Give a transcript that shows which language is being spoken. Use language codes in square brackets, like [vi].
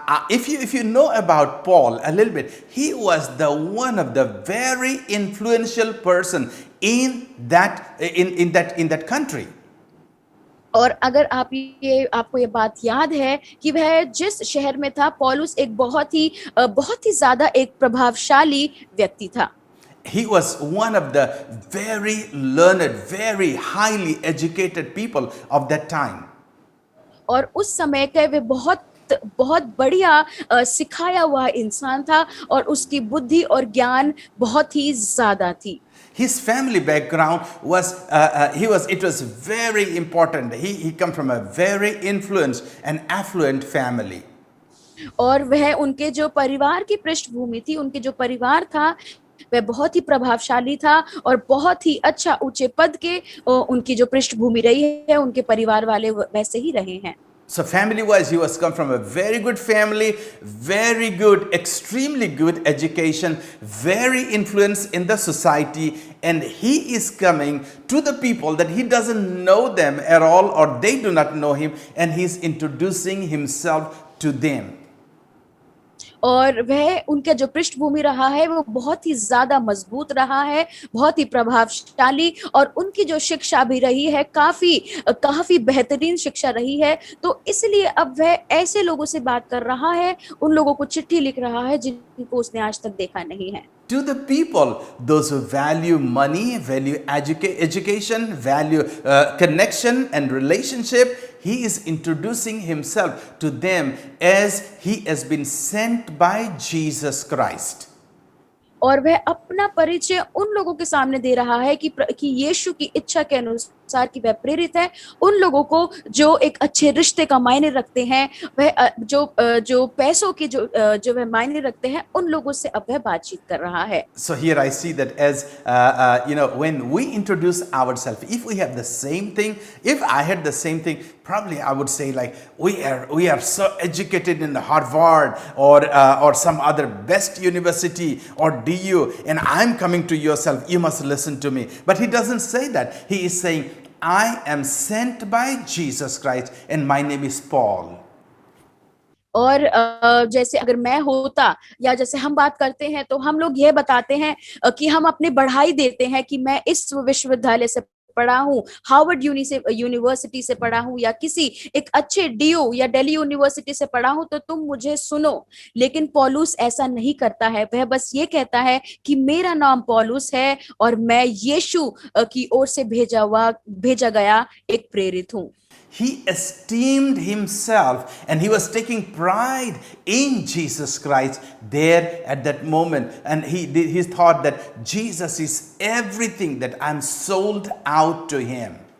[en] If you know about Paul a little bit, he was one of the very influential person in that country. [hi] और अगर आपको ये बात याद है कि वह जिस शहर में था, पौलुस एक बहुत ही ज्यादा एक प्रभावशाली व्यक्ति था। [en] He was one of the very learned, very highly educated people of that time. [hi] और उस समय के वे बहुत बहुत बढ़िया सिखाया हुआ इंसान था और उसकी बुद्धि और ज्ञान बहुत ही ज्यादा थी. [en] His family background was, it was very important. He come from a very influenced and affluent family. [hi] और वह उनके जो परिवार की पृष्ठभूमि थी, उनके जो परिवार था वह बहुत ही प्रभावशाली था और बहुत ही अच्छा ऊंचे पद के उनकी जो पृष्ठभूमि रही है, उनके परिवार वाले वैसे ही रहे हैं. [en] So family wise, he was come from a very good family, very good, extremely good education, very influenced in the society, and he is coming to the people that he doesn't know them at all, or they do not know him, and he's introducing himself to them. [hi] और वह उनका जो पृष्ठभूमि रहा है वो बहुत ही ज्यादा मजबूत रहा है, बहुत ही प्रभावशाली, और उनकी जो शिक्षा भी रही है काफी बेहतरीन शिक्षा रही है. तो इसलिए अब वह ऐसे लोगों से बात कर रहा है, उन लोगों को चिट्ठी लिख रहा है जिनको उसने आज तक देखा नहीं है. [en] To the people, those who value money, value education, value connection and relationship, he is introducing himself to them as he has been sent by Jesus Christ. [hi] और वह अपना परिचय उन लोगों के सामने दे रहा है कि यीशु की इच्छा के अनुसार कि वह प्रेरित है उन लोगों को जो एक अच्छे रिश्ते का मायने रखते हैं, वह जो पैसों के जो वह मायने रखते हैं, उन लोगों से अब वह बातचीत कर रहा है. [en] So here I see that as when we introduce ourselves, if we have the same thing, if I had the same thing, probably I would say like we are so educated in Harvard or some other best university or DU, and I'm coming to yourself, you must listen to me. But he doesn't say that. He is saying, I am sent by Jesus Christ and my name is Paul. [hi] और जैसे अगर मैं होता या जैसे हम बात करते हैं तो हम लोग ये बताते हैं कि हम अपनी बढ़ाई देते हैं कि मैं इस विश्वविद्यालय से पढ़ा हूँ, हार्वर्ड यूनिवर्सिटी से पढ़ा हूँ, या किसी एक अच्छे डीयू या दिल्ली यूनिवर्सिटी से पढ़ा हूँ, तो तुम मुझे सुनो. लेकिन पौलुस ऐसा नहीं करता है. वह बस ये कहता है कि मेरा नाम पौलुस है और मैं यीशु की ओर से भेजा गया एक प्रेरित हूँ. [en] He esteemed himself and he was taking pride in Jesus Christ there at that moment. And he thought that Jesus is everything, that I'm sold out to him.